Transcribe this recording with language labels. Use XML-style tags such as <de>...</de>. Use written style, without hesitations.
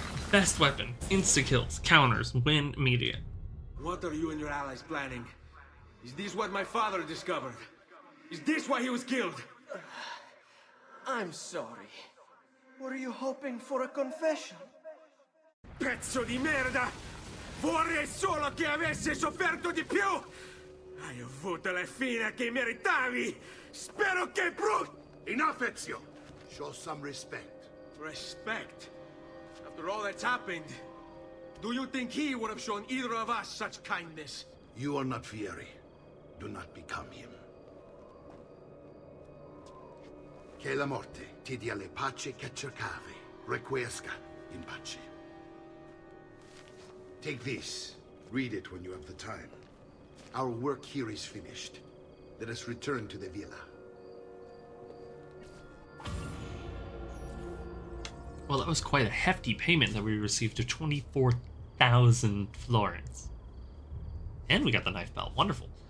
<en>Best weapon, insta-kills, counters, win immediate. What are you and your allies planning? Is this what my father discovered? Is this why he was killed? I'm sorry. Were you hoping for a confession?</en> <it>Pezzo di merda! Vorrei solo che avessi sofferto di più! Hai avuto la fine che meritavi! Spero che</it> <en>Enough, Ezio! Show some respect. Respect? After all that's happened, do you think he would have shown either of us such kindness? You are not Fieri. Do not become him.</en> <it>Che la morte ti dia le pace che cercavi.</it> <la>Requiesca in pace.</la> <en>Take this. Read it when you have the time. Our work here is finished. Let us return to the villa. Well, that was quite a hefty payment that we received of 24,000 florins. And we got the knife belt. Wonderful.</en>